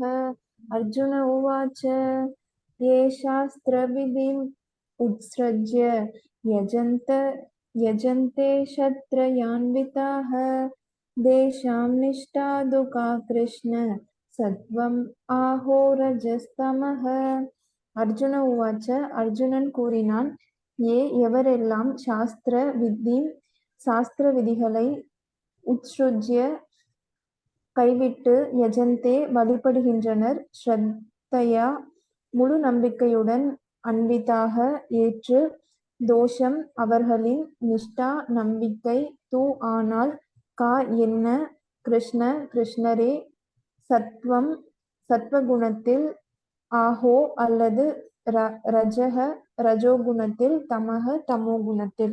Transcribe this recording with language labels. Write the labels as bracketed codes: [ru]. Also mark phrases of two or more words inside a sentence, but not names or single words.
[sa] अर्जुन उवाच ये शास्त्रविधिम् उत्सृज्य यजन्ते शत्रयान्विताः तेषां निष्ठा दुःखा कृष्ण सत्वम् आहो रजस्तमः. अर्जुन उवाच. [ta] அர்ஜுனன் கூறினான், எவரெல்லாம் சாஸ்திர விதிகளை உத்ஸ்ருஜ்ய கைவிட்டு யஜந்தே வழிபடுகின்றனர், ஸ்ரத்தையா முழு நம்பிக்கையுடன், அன்விதாக ஏற்று, தோஷம் அவர்களின், நிஷ்டா நம்பிக்கை, தூ ஆனால், கா என்ன, கிருஷ்ணரே, சத்வம் சத்வகுணத்தில், ஆஹோ அல்லது ரஜோகுணத்தில், தமக தமோகுணத்தில்.